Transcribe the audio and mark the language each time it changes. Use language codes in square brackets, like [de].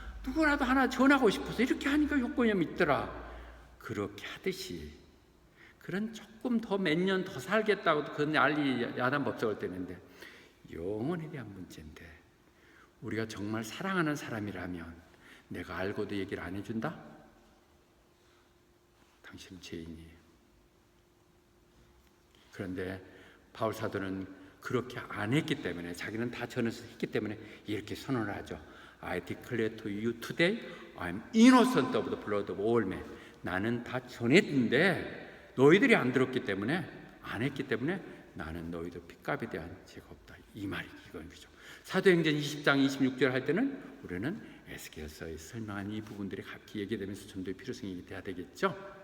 [ko] 누구라도 하나 전하고 싶어서 이렇게 하니까 효과염이 있더라. 그렇게 하듯이 그런 조금 더 몇 년 더 살겠다고 그건 야단 법석을 때는데 영혼에 대한 문제인데 우리가 정말 사랑하는 사람이라면 내가 알고도 얘기를 안 해준다? 당신은 죄인이에요. 그런데 바울 사도는 그렇게 안 했기 때문에 자기는 다 전해서 했기 때문에 이렇게 선언을 하죠. [en] I declare to you today I'm innocent of the blood of all men. [ko] 나는 다 전했는데 너희들이 안 들었기 때문에 안 했기 때문에 나는 너희들 핏값에 대한 죄가 없다. 이 말이 이거죠. 사도행전 20장 26절 할 때는 우리는 에스겔서에 설명한 이 부분들이 각기 얘기되면서 전도의 필요성이 돼야 되겠죠.